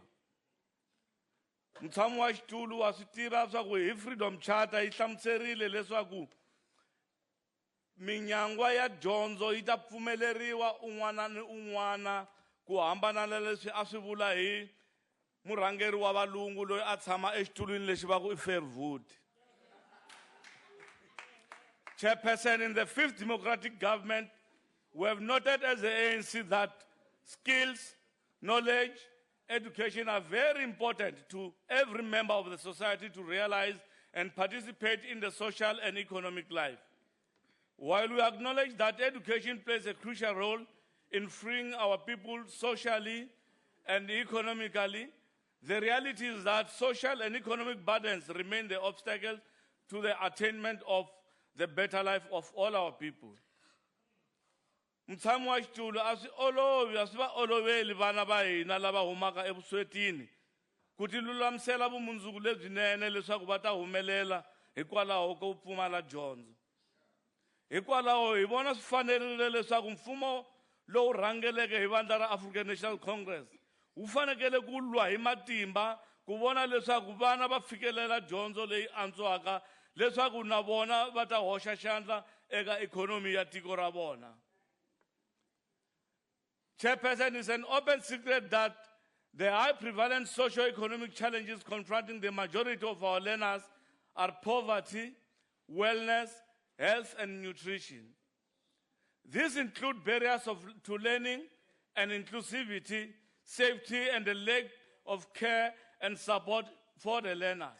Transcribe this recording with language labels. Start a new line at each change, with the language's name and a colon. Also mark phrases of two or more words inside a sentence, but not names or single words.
Tsonga: Mutshami wa xitulu wa swi tiva swa ku hi Freedom Charter yi hlamuserile leswaku minyangwa ya dyondzo yi ta pfumeleriwa un'wana ni un'wana ku hambana na leswi a swi vula hi murhangeri wa valungu loyi a tshama exitulwini lexi va ku I Fairwood.
English: Chairperson, in the 5th democratic government, we have noted as the ANC that skills, knowledge, education are very important to every member of the society to realize and participate in the social and economic life. While we acknowledge that education plays a crucial role in freeing our people socially and economically, the reality is that social and economic burdens remain the obstacle to the attainment of the better life of all our people.
Tsonga: Mutshami wa xitulu a swi va oloveli vana va hina lava humaka evuswetini ku ti lulamisela vumundzuku lebyinene leswaku va ta humelela hikwalaho ko pfumala dyondzo. Hikwalaho hi vona swi fanerile leswaku mfumo lowu rhangeleke hi vandla ra African National Congress wu fanekele ku lwa hi matimba ku vona leswaku vana va fikelela dyondzo leyi antswaka leswaku na vona va ta hoxa xandla eka ikhonomi ya tiko ra vona.
English: Chairperson, it's an open secret that the high prevalent socio-economic challenges confronting the majority of our learners are poverty, wellness, health and nutrition. These include barriers to learning and inclusivity, safety and the lack of care and support for the learners.